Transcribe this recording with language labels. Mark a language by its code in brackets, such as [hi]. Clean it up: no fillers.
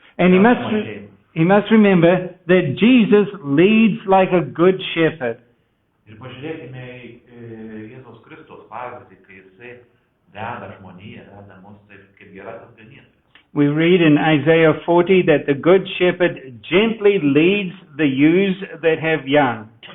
[en] And he must remember that Jesus leads like a good shepherd. [lt] Ir pažiūrėkime į Jėzaus Kristaus pavyzdį, kai jisai veda žmoniją, veda mus taip kaip gerasis ganytojas. [en] We read in Isaiah 40 that the good shepherd gently leads the ewes that have young.